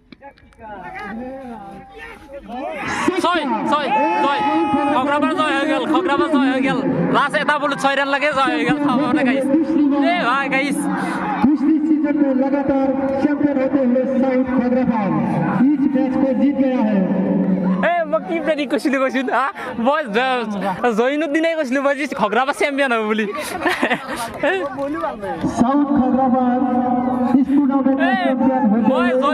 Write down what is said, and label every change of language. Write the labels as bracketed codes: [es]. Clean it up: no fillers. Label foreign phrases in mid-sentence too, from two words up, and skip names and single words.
[as] ছয় ছয় ছয় খগৰাবাৰ জয় হৈ গ'ল খগৰাবাৰ জয় হৈ গ'ল লাষ্ট এটা বলত 6 ৰান লাগে জয় হৈ গ'ল চাব মানে গাইছ এ ভাই গাইছ [hi] दूसरी सीजन में लगातार चैंपियन होते हुए साउथ खगराबाद इस मैच को जीत गया है। [as] এ মই কি প্ৰেডিক্ট কৰিছিলোঁ কৈছোঁ হা মই জয়নুৰ দিনাই কৈছিলোঁ মই যে খগৰাবাৰ চেম্পিয়ন হ'ব বুলি [hi] साउथ खगराबाद इस टूर्नामेंट में चैंपियन होते [as] মই [hi] हुए